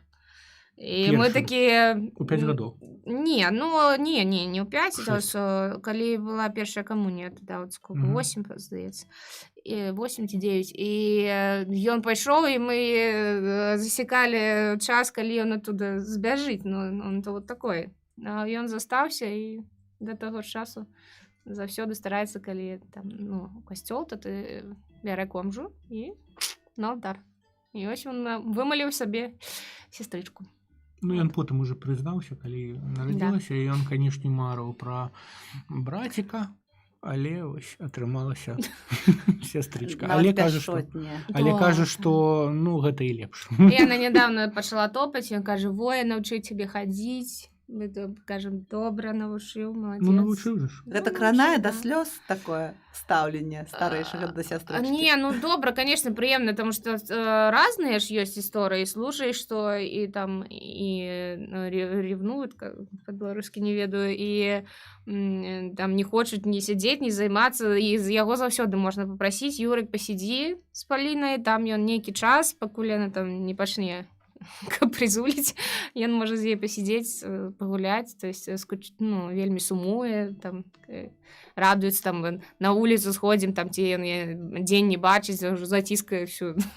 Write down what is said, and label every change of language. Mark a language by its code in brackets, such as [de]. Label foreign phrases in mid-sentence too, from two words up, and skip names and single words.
[be] І мы Першы. такія... У 5 гадоў. Не, ну, не ў 5, Шэсць. калі была першая камунія, тада [ru] вот сколько, Мгм. [be] 8, здаецца. 8 ці 9. І ён пайшоў, і мы засекалі час, калі ён оттуда збяжыць. [ru] Ну, он то вот такой. [be] А ён застаўся, і да таго часу заўсёды стараецца, калі там, ну, касцёл, то ты бярэ комжу і на алтар. І ось ён вымаліў сабе сестрычку. Ну, ён потым уже прызнаўся, калі нарадзілася, і ён, канешне, марыў пра браціка, але вось атрымалася сестрычка. Але кажа, што ну гэта і лепш. Яна нядаўна пачала топаць, ён кажа, во, я навчыў цябе хадзіць. Мы кажам, добра навучыў, маладзец. Ну, навучыў же ж. Гэта кранае да слёз такое стаўленне старэйшага да сястрычкі. Не, ну добра, конечно, прыемна, [ru] потому что [be] разныя ж ёсць гісторыі, слушаеш, што і там і ревнуюць, па-беларускі не ведаю, і там не хочуць ні сядзець, ні займацца, і з яго заўсёды можна папрасіць, Юрик, пасядзі з Палінай, там ён нейкі час, пакуль яна там не пачне прызуліць, ён можа з ёй пасядзець, пагуляць, [ru] то есть, [be] ну, вельмі сумуе, там, радуецца, там, на вуліцу сходзім, там, ці ён дзень не бачыць, заціскае ўсё.